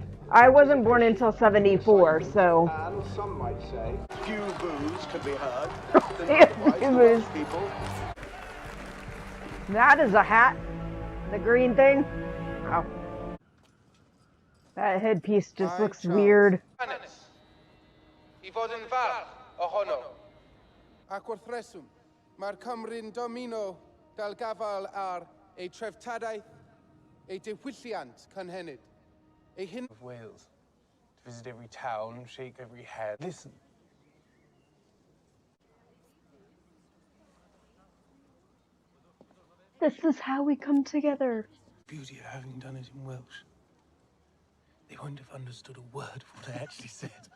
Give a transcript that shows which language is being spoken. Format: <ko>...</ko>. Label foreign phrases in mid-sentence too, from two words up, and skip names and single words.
<en>I wasn't born until 74, so... And some might say, few boos could be heard. Boos. That is a hat. The green thing. Wow. That headpiece just looks weird.</en> <cy>I fod yn falch ohono. Ac wrth reswm, mae'r Cymru'n domino dal gafal ar ei treftadaeth, ei diwylliant cynhenid, ei hyn...</cy> <en>Of Wales. To visit every town, shake every head. Listen. This is how we come together. Beauty of having done it in Welsh. They won't have understood a word of what I actually said.</en>